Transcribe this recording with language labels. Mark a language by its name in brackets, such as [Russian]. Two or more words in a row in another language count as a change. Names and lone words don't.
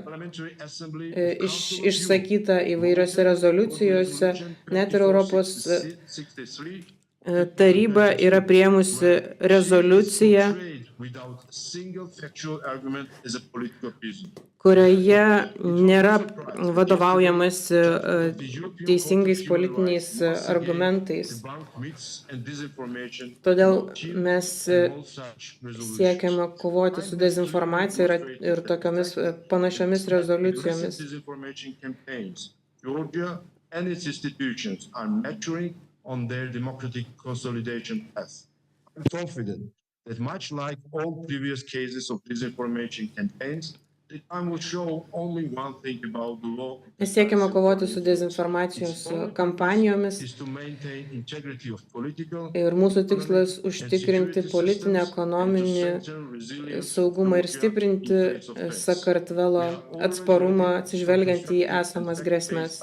[Lithuanian] išsakyta įvairiose rezoliucijose, net ir Europos taryba yra priėmusi rezoliuciją, kurioje nėra vadovaujamasi teisingais politiniais argumentais. Todėl mes siekiame kovoti su dezinformacija ir tokiomis panašiomis rezoliucijomis. [English] Georgia and its institutions are maturing on their democratic consolidation path. I'm confident that much like all previous cases of disinformation campaigns, the time will show only one thing about the law. [Lithuanian] Mes siekiame kovoti su dezinformacijos kampanijomis ir mūsų tikslas užtikrinti politinį, ekonominį saugumą ir stiprinti Sakartvelo atsparumą atsižvelgiant į esamas grėsmes.